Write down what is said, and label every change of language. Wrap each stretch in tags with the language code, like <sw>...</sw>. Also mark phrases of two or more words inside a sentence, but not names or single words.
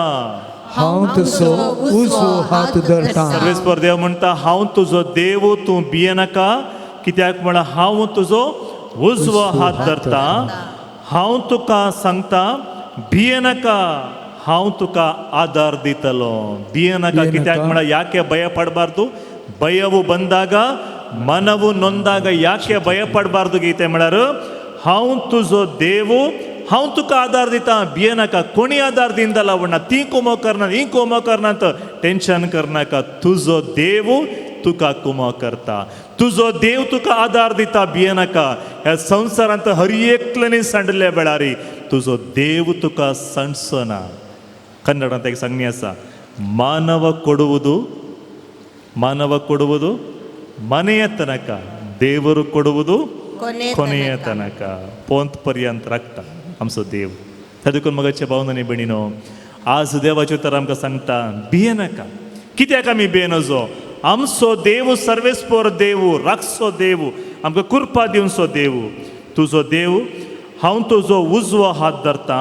<kok>हांव तुजो उजवो हात धरता. सर्वेस्पोर देव म्हणटा हांव तुजो देव तूं भिये नाका. कित्याक म्हळ्यार हांव तुजो उजवो हात धरता. हांव तुका सांगता भिये नाका हांव तुका आदार दितलो. भिये नाका कित्याक म्हळ्यार</kok> <kn>ಯಾಕೆ ಭಯ ಪಡಬಾರ್ದು. ಭಯವು ಬಂದಾಗ ಮನವು ನೊಂದಾಗ ಯಾಕೆ ಭಯ ಪಡಬಾರ್ದು ಗೀತೆ</kn> <kok>म्हळ्यार हांव तुजो देव हांव तुका आदार दिता. भिये नाका कोणी आदार दिंदला म्हणना ती कुमो करना ही कुमो करना तर टेन्शन करनाका. तुजो देव तुका कुमो करता. तुजो देव तुका आदार दिता. भिये नाका. ह्या संवसारांत हर एकल्यानी सांडले वेळारी तुजो देव तुका सणसना.</kok> <kn>ಕನ್ನಡಂತ ಈಗ ಸಂಜ್ಞೆ ಆಸ ಮಾನವ ಕೊಡುವುದು ಮನೆಯ ತನಕ ದೇವರು ಕೊಡುವುದು ಕೊನೆಯ ತನಕ</kn> <kok>पोंत पर्यंत राखता आमचो देव. त्या देखून मगाचे भावनांनी भयणीनो आज देवाचे उतर आमकां सांगता भिये नाका. कित्याक आमी भिये नजो. आमचो देव सर्वेस्पोर देव राखसो देव आमकां कृपा दिवचो देव. तुजो देव हांव तुजो उजवो हात धरता.</kok>